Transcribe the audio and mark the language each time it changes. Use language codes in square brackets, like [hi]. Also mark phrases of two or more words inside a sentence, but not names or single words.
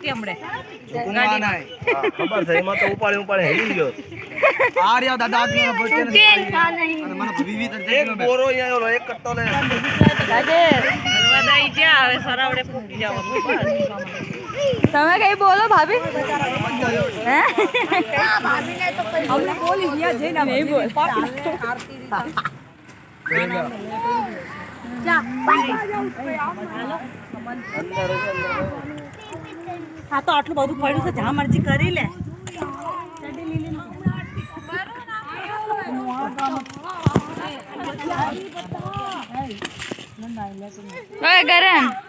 [gu] ખબર છે એમાં તો ઉપાડે હેલી ગયો આ રહ્યા દાદા એક બોરો અહીંયા ઓલો એક કટ્ટો લે તમે કઈ બોલો ભાભી? હે [hi] हमने बोली दिया जे ना नहीं बोल [gu] હા તો આટલું બધું પડ્યું છે જ્યાં મરજી કરી લે. ઓય કરણ